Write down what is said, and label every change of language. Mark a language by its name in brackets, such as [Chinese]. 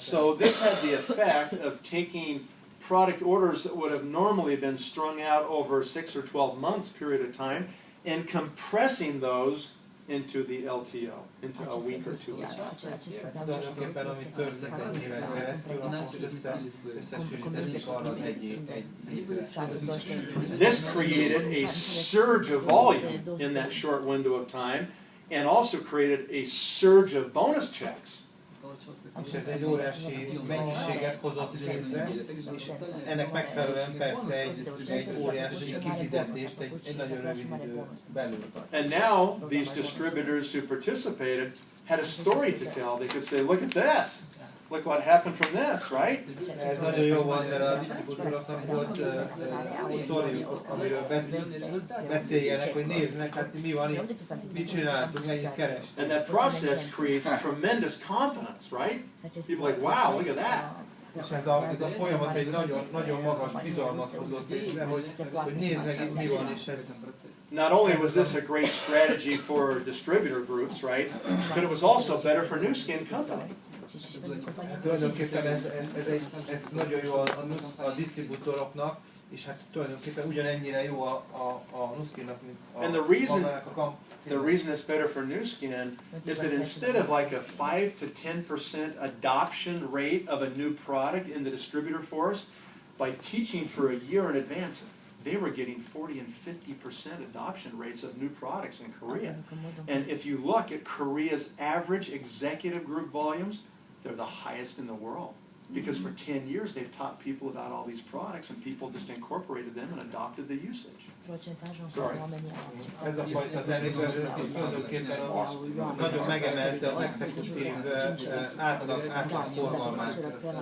[English] So this had the effect of taking product orders that would have normally been strung out over 6 or 12 months period of time and compressing those into the LTO, into a week or 2 weeks. [Hungarian] Tulajdonképpen, amit történt egy éven keresztül, azt összesűrítették arra az egy [English] This created a surge of volume in that short window of time and also created a surge of bonus checks. [Hungarian] És ez egy óriási mennyiséget hozott létre, és ennek megfelelően persze egy óriási kifizetést egy nagyon rövid idő belül. [English] And now these distributors who participated had a story to tell. They could say, look at this. Look what happened from this, right? [Hungarian] Ez nagyon jó volt, mert a disztribútoroknak volt sztoriuk, amiről beszéljenek, hogy nézd meg, hát mi van itt, mit csináltunk, mennyit kerestünk. [English] And that process creates tremendous confidence, right? People are like, wow, look at that. [Hungarian] És ez a folyamat egy nagyon magas bizalmat hozott létre, hogy nézd meg itt mi van, és ez... [English] Not only was this a great strategy for distributor groups, right? But it was also better for Nu Skin Company. [Hungarian] Tulajdonképpen ez nagyon jó a disztribútoroknak, és hát tulajdonképpen ugyanennyire jó a Nu Skinnak, mint a [English] The reason it's better for Nu Skin is that instead of like a 5 to 10% adoption rate of a new product in the distributor force, by teaching for a year in advance, they were getting 40 and 50% adoption rates of new products in Korea. And if you look at Korea's average executive group volumes, they're the highest in the world. Because for 10 years they've taught people about all these products and people just incorporated them and adopted the usage. Sorry. [Hungarian] Ez a fajta termékvezetés tulajdonképpen nagyon megemelte az exekutív átlag forgalmát.